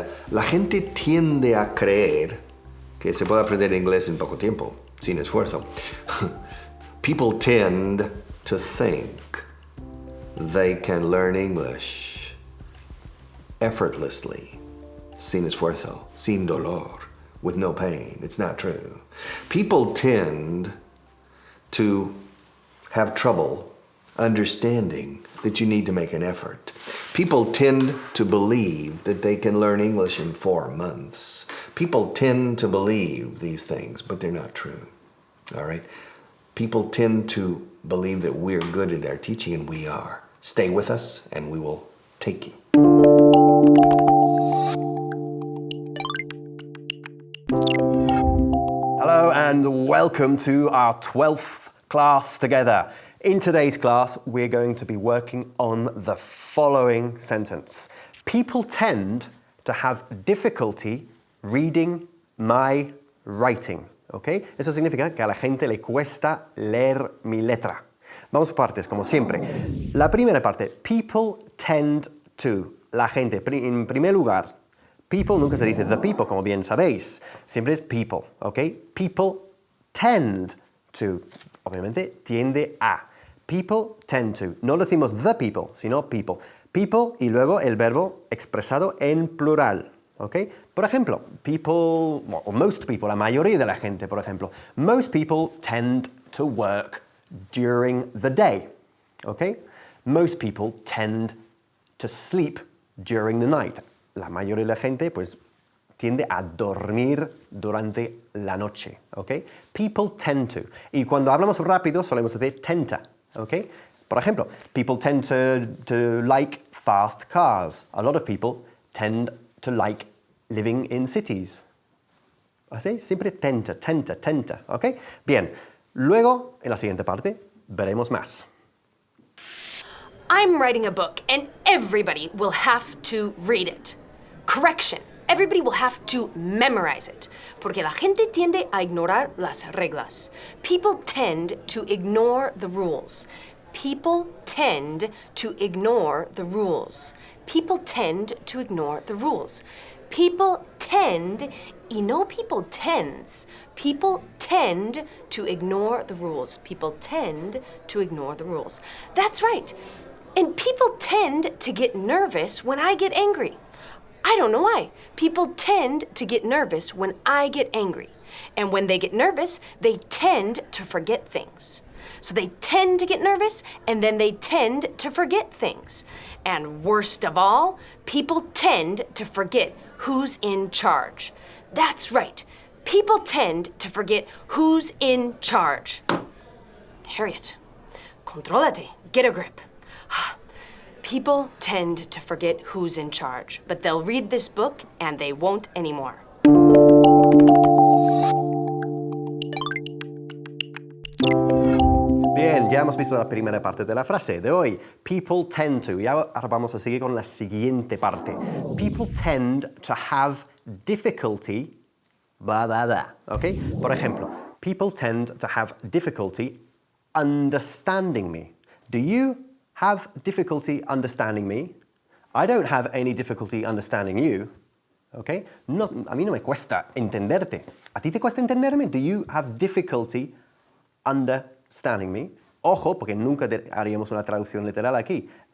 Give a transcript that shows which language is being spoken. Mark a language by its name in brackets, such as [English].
[Spanish] La gente tiende a creer que se puede aprender inglés en poco tiempo, sin esfuerzo. [English] People tend to think they can learn English effortlessly, [Spanish] sin esfuerzo, sin dolor, [English] with no pain. It's not true. People tend to have trouble understanding that you need to make an effort. People tend to believe that they can learn English in 4 months. People tend to believe these things, but they're not true. All right? People tend to believe that we're good at our teaching, and we are. Stay with us, and we will take you. Hello and welcome to our 12th class together. In today's class, we're going to be working on the following sentence. People tend to have difficulty reading my writing. ¿Ok? [Spanish] Eso significa que a la gente le cuesta leer mi letra. Vamos por partes, como siempre. La primera parte, [English] people tend to. [Spanish] La gente, en primer lugar, people nunca se dice the people, como bien sabéis. Siempre es people, ¿ok? People tend to. Obviamente, tiende a. [English] People tend to. [Spanish] No decimos the people, sino people. People y luego el verbo expresado en plural. ¿Ok? Por ejemplo, [English] people, or most people, [Spanish] la mayoría de la gente, por ejemplo. [English] Most people tend to work during the day. ¿Ok? Most people tend to sleep during the night. [Spanish] La mayoría de la gente, pues, tiende a dormir durante la noche. ¿Ok? [English] People tend to. [Spanish] Y cuando hablamos rápido, solemos decir tenta. ¿Ok? Por ejemplo, [English] people tend to like fast cars. A lot of people tend to like living in cities. [Spanish] ¿Así? Siempre tenta, ¿ok? Bien, luego, en la siguiente parte, veremos más. [English] I'm writing a book, and everybody will have to read it. Correction. Everybody will have to memorize it. [Spanish] Porque la gente tiende a ignorar las reglas. [English] People tend to ignore the rules. People tend to ignore the rules. People tend to ignore the rules. People tend, [Spanish] y no [English] people tends. People tend to ignore the rules. People tend to ignore the rules. That's right. And people tend to get nervous when I get angry. I don't know why. People tend to get nervous when I get angry. And when they get nervous, they tend to forget things. So they tend to get nervous, and then they tend to forget things. And worst of all, people tend to forget who's in charge. That's right. People tend to forget who's in charge. Harriet, [Spanish] contrólate, [English] get a grip. People tend to forget who's in charge, but they'll read this book and they won't anymore. [Spanish] Bien, ya hemos visto la primera parte de la frase de hoy. [English] People tend to. [Spanish] Y ahora vamos a seguir con la siguiente parte. [English] People tend to have difficulty, blah, blah, blah. ¿Ok? [Spanish] Por ejemplo, [English] people tend to have difficulty understanding me. Do you have difficulty understanding me? I don't have any difficulty understanding you. ¿Ok? [Spanish] No, a mí no me cuesta entenderte. ¿A ti te cuesta entenderme? [English] Do you have difficulty understanding me? [Spanish] Ojo, porque nunca haríamos una traducción literal aquí.